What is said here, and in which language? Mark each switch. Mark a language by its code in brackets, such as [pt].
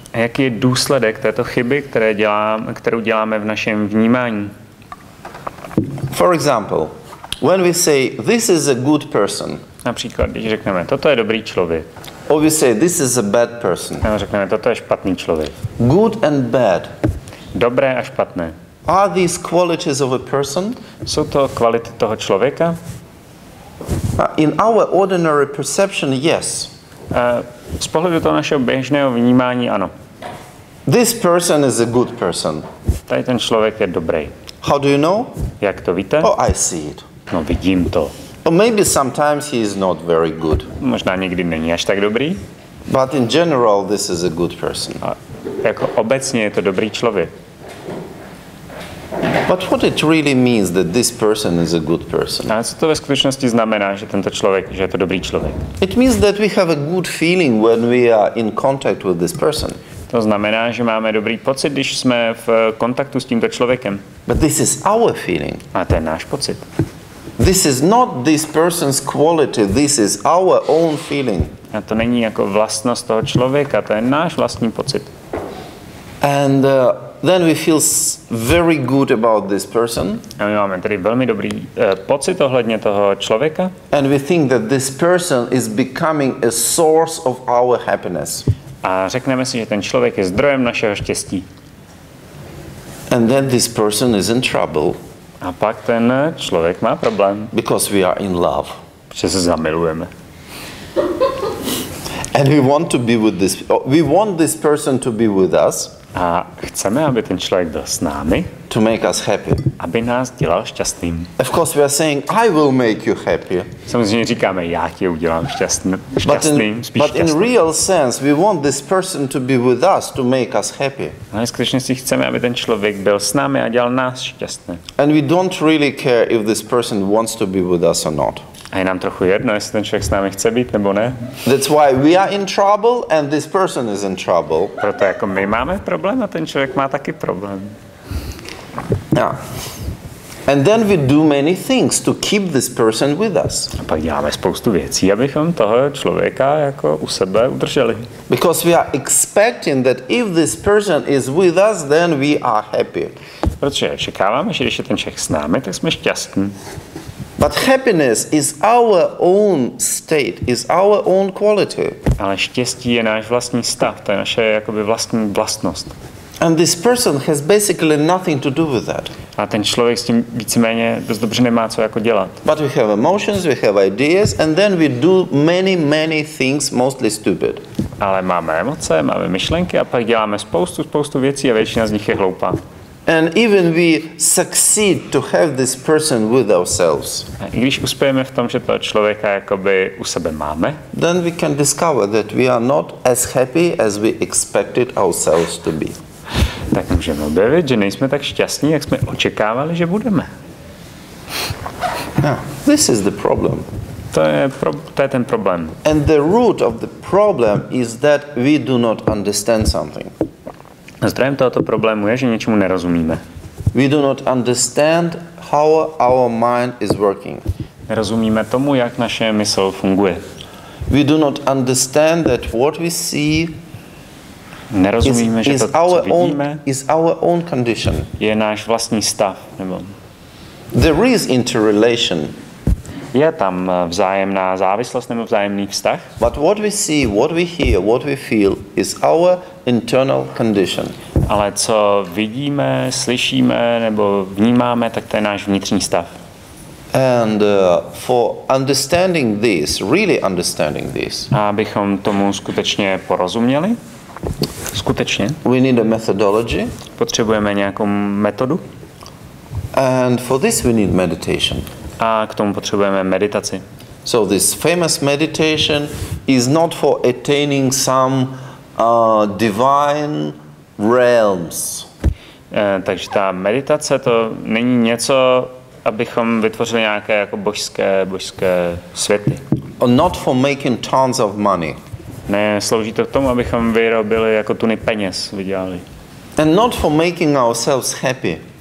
[cs] A jaký je důsledek této chyby, kterou děláme v našem vnímání? [en] For example, when we say this is a good person, [cs] Například, když řekneme, toto je dobrý člověk, [en] or we say this is a bad person, [cs] nebo řekneme, toto je špatný člověk. [en] good and bad, [cs] Dobré a špatné. [en] are these qualities of a person? [cs] Jsou to kvality toho člověka? [en] In our ordinary perception, yes. [cs] Z pohledu toho našeho běžného vnímání ano. [en] This person is a good person. [cs] Tady ten člověk je dobrý. [en] How do you know? [cs] Jak to víte? [en] Oh, I see it. [cs] No vidím to. [en] Or maybe sometimes he is not very good. [cs] Možná někdy není až tak dobrý, [en] But in general, this is a good person. [cs] a jako obecně je to dobrý člověk. [en] But what it really means that this person is a good person? [cs] A co to ve skutečnosti znamená, že tento člověk, že je to dobrý člověk? [en] It means that we have a good feeling when we are in contact with this person. [cs] To znamená, že máme dobrý pocit, když jsme v kontaktu s tímto člověkem. [en] But this is our feeling. [cs] A to je náš pocit. [en] This is not this person's quality, this is our own feeling. [cs] A to není jako vlastnost toho člověka, to je náš vlastní pocit. [en] And then we feel very good about this person. [cs] A my máme tedy velmi dobrý pocit ohledně toho člověka. [en] And we think that this person is becoming a source of our happiness. [cs] A řekneme si, že ten člověk je zdrojem našeho štěstí. [en] And then this person is in trouble. [cs] A pak ten člověk má problém. [en] Because we are in love. [cs] Protože se zamilujeme. [en] And we want this person to be with us. [cs] A chceme, aby ten člověk byl s námi, [en] To make us happy. [cs] aby nás dělal šťastným. [en] Of course we are saying, I will make you happy. [cs] Samozřejmě říkáme, já tě udělám šťastným, spíš [en] But in [cs] šťastným. [en] real sense, we want this person to be with us to make us happy. [cs] Ale skutečně si chceme, aby ten člověk byl s námi a dělal nás šťastné. [en] And we don't really care if this person wants to be with us or not. [cs] A je nám trochu jedno, jestli ten člověk s námi chce být nebo ne. [en] That's why we are in trouble and this person is in trouble. [cs] Proto jako my máme problém a ten člověk má taky problém. Yeah. [en] And then we do many things to keep this person with us. [cs] A pak děláme spoustu věcí, abychom toho člověka jako u sebe udrželi. [en] Because we are expecting that if this person is with us, then we are happy. [cs] Protože čekáváme, že když je ten Čech s námi, tak jsme šťastní. [en] But happiness is our own state, is our own quality. [cs] Ale štěstí je náš vlastní stav, to je naše jakoby vlastní vlastnost. [en] And this person has basically nothing to do with that. [cs] A ten člověk s tím víceméně dost dobře nemá co jako dělat. [en] But we have emotions, we have ideas, and then we do many things, mostly stupid. [cs] Ale máme emoce, máme myšlenky a pak děláme spoustu věcí a většina z nich je hloupá. [en] And even we succeed to have this person with ourselves. [cs] A i když uspějeme v tom, že toho člověka jakoby u sebe máme, [en] then we can discover that we are not as happy as we expected ourselves to be. [cs] Tak můžeme objevit, že nejsme tak šťastní, jak jsme očekávali, že budeme. [en] Yeah, this is the problem. [cs] To je ten problém. [en] And the root of the problem is that we do not understand something. [cs] Zdrojem tohoto problému je, že něčemu nerozumíme. [en] We do not understand how our mind is working. [cs] Nerozumíme tomu, jak naše mysl funguje. [en] We do not understand that what we see [cs] nerozumíme, že to, co vidíme, [en] is our own condition. [cs] Je náš vlastní stav. Nebo [en] there is interrelation. [cs] Je tam vzájemná závislost nebo vzájemný vztah. [en] But what we see, what we hear, what we feel is our internal condition. [cs] Ale co vidíme, slyšíme nebo vnímáme, tak to je náš vnitřní stav. [en] And for understanding this, really understanding this, [cs] a abychom tomu skutečně porozuměli, [en] we need a methodology. [cs] Potřebujeme nějakou metodu. [en] And for this we need meditation. [cs] A k tomu potřebujeme meditaci. [en] So this famous meditation is not for attaining some divine realms. [cs] Takže ta meditace to není něco, abychom vytvořili nějaké jako božské světy. [en] Or not for making tons of money. [cs] Ne, slouží to k tomu, abychom vyrobili jako tuny peněz, vydělali. [en] And not for making ourselves happy.